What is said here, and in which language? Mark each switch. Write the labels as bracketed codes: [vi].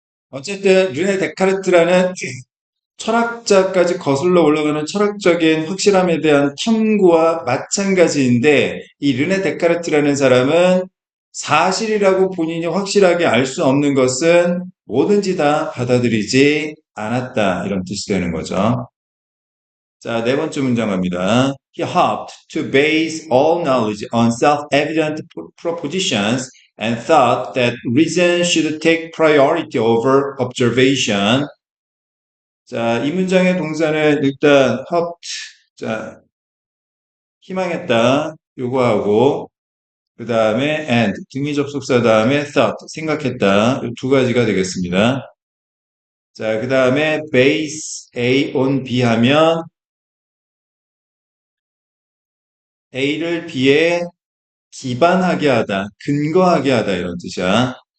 [ko] 어쨌든 르네 데카르트라는 철학자까지 거슬러 올라가는 철학적인 확실함에 대한 탐구와 마찬가지인데 이 르네 데카르트라는 사람은 사실이라고 본인이 확실하게 알 수 없는 것은 뭐든지 다 받아들이지 않았다 이런 뜻이 되는 거죠. 자, 네 번째 문장 갑니다. [en] He hoped to base all knowledge on self-evident propositions and thought that reason should take priority over observation. [ko] 자, 이 문장의 동사는 일단 hoped, 자, 희망했다, 요거하고, 그 다음에 and, 등위 접속사 다음에 thought, 생각했다, 이두 가지가 되겠습니다. 자, 그 다음에 base A on B 하면 A를 B에 기반하게 하다, 근거하게 하다 이런 뜻이야.